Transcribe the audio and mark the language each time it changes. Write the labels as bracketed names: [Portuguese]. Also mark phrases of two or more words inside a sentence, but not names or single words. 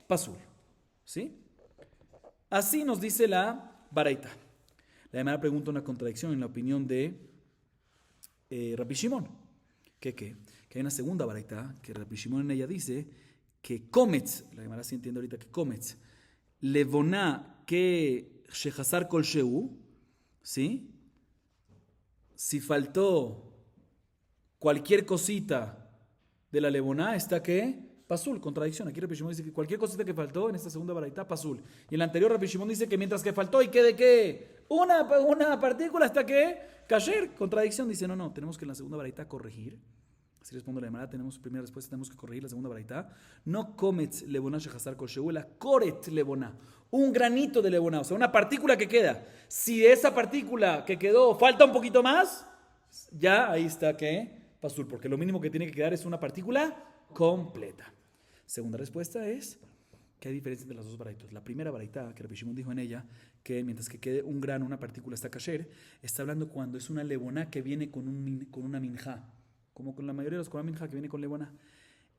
[Spanish] Pasul. ¿Sí? Así nos dice la baraita. La Gemara pregunta una contradicción en la opinión de Rabbi Shimon. Que hay una segunda baraita que Rabbi Shimon en ella dice que kometz, la Gemara sí entiende ahorita que kometz, levoná que [Hebrew] שחסר כל שהוא, [Spanish] ¿sí? Si faltó cualquier cosita de la levoná, está ¿qué? Pasul, contradicción. Aquí Rabbi Shimon dice que cualquier cosita que faltó en esta segunda baraita, pasul. Y en la anterior Rabbi Shimon dice que mientras que faltó y quede ¿qué? Una partícula, ¿está qué? Kasher, contradicción. Dice, no, tenemos que en la segunda baraita corregir. Así responde la Gemara, tenemos primera respuesta, tenemos que corregir la segunda baraita. [Hebrew] לא קומץ לבונה שחסר כל שהוא, לא קורט לבונה. [Spanish] Un granito de levoná, o sea, una partícula que queda. Si de esa partícula que quedó falta un poquito más, ya ahí está ¿qué? Pasul, porque lo mínimo que tiene que quedar es una partícula completa. Segunda respuesta es que hay diferencia entre las dos baraitas. La primera baraita, que Rabbi Shimon dijo en ella, que mientras que quede un grano, una partícula está kasher, está hablando cuando es una levoná que viene con una minja, como con la mayoría de los [Hebrew] קרבן מנחה [Spanish] que viene con levoná.